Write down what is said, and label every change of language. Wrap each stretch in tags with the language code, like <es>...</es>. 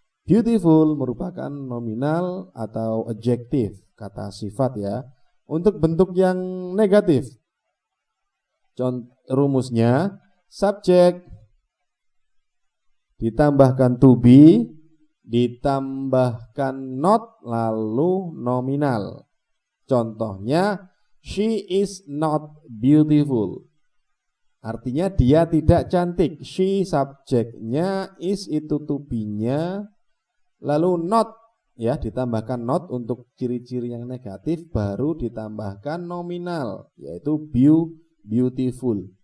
<id>Beautiful merupakan nominal atau adjektif, kata sifat ya. Untuk bentuk yang negatif, rumusnya subjek ditambahkan to be ditambahkan not lalu nominal.</id> <en>Contohnya, she is not beautiful.</en> <id>Artinya dia tidak cantik. She subjeknya, is itu to be-nya, lalu not ya ditambahkan not untuk ciri-ciri yang negatif, baru ditambahkan nominal yaitu beautiful.</id>